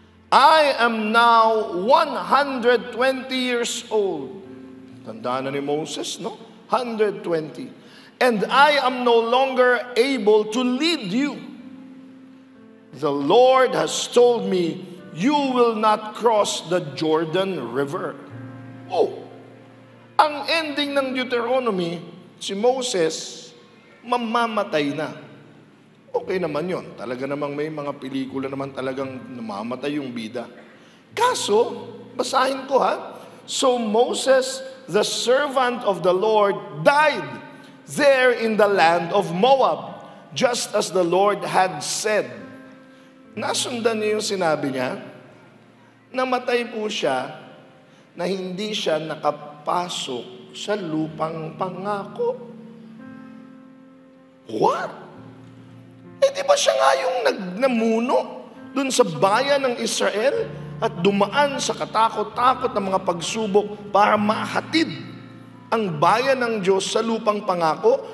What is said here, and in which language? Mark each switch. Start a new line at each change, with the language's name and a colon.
English: I am now 120 years old.
Filipino: Tandaan na ni Moses, no? 120.
English: And I am no longer able to lead you. The Lord has told me, you will not cross the Jordan River.
Filipino: Oh, ang ending ng Deuteronomy, si Moses, mamamatay na. Okay naman yon. Talaga namang may mga pelikula naman talagang namamatay yung bida. Kaso, basahin ko ha.
English: So Moses, the servant of the Lord, died there in the land of Moab, just as the Lord had said.
Filipino: Nasundan niyo yung sinabi niya? Namatay po siya na hindi siya nakapasok sa lupang pangako. What? Di ba siya nga yung namuno dun sa bayan ng Israel at dumaan sa katakot-takot ng mga pagsubok para mahatid ang bayan ng Diyos sa lupang pangako?